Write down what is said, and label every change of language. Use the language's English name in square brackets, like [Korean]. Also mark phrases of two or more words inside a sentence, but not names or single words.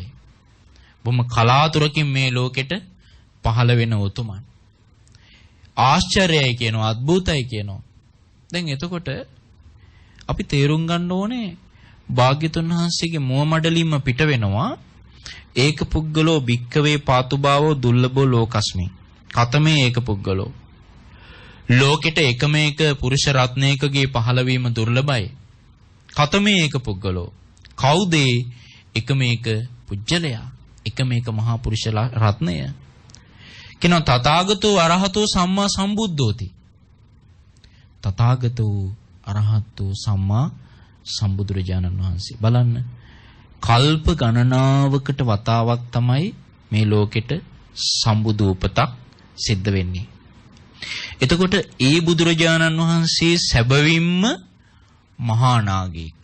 [Sinhala] බොහොම කලාතුරකින් මේ ලෝකෙට පහළ වෙන උතුමන්. ආශ්චර්යයි කියනවා, අద్භූතයි කියනවා. දැන් එතකොට අපි තේරුම් ගන්න ඕනේ භාග්‍යතුන් වහන්සේගේ මුව මඩලින්ම පිට වෙනවා [Pali] ඒක පුද්ගලෝ භික්කවේ පාතුභාවෝ දුර්ලභෝ ලෝකස්මි. කතමේ ඒක පුද්ගලෝ. [Sinhala] ලෝකෙට එකම එක පුරුෂ රත්නයකගේ පහළවීම දුර්ලභයි. [Pali] කතමේ ඒක පුද්ගලෝ. [Sinhala] කවුද එකම එක පුජ්‍යලයා? එකම එක මහා පුරුෂ රත්නය. [Pali] කිනෝ තථාගතෝ අරහතෝ සම්මා සම්බුද්ධෝති. තථාගතෝ අරහතෝ සම්මා [Sinhala] සම්බුදුරජාණන් වහන්සේ. බලන්න කල්ප ගණනාවකට වතාවක් තමයි මේ ලෝකෙට සම්බුදු උපතක් සිද්ධ වෙන්නේ. එතකොට ඒ බුදුරජාණන් වහන්සේ සැබවින්ම මහා නාගයෙක්.